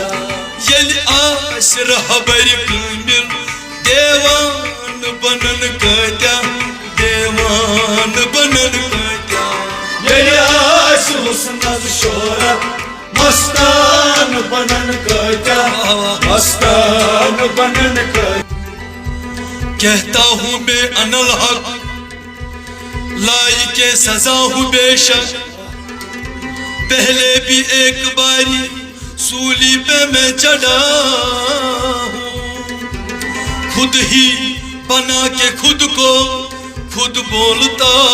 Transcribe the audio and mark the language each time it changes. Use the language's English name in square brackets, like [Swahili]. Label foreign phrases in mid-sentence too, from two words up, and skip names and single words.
[Kashmiri] ییٚلہِ آسہِ رہبر کامل دیوان بنن کتیا دیوان بنن کتیا ییٚلہِ آسہِ حسنس شہرت مستان بنن کتیا مستان بنن کتیا [Urdu] کہتا ہوں میں [Arabic] انا الحق [Urdu] لائق سزا ہوں بے شک پہلے بھی ایک باری سولی پہ میں چڑھا ہوں خود ہی بنا کے خود کو خود بولتا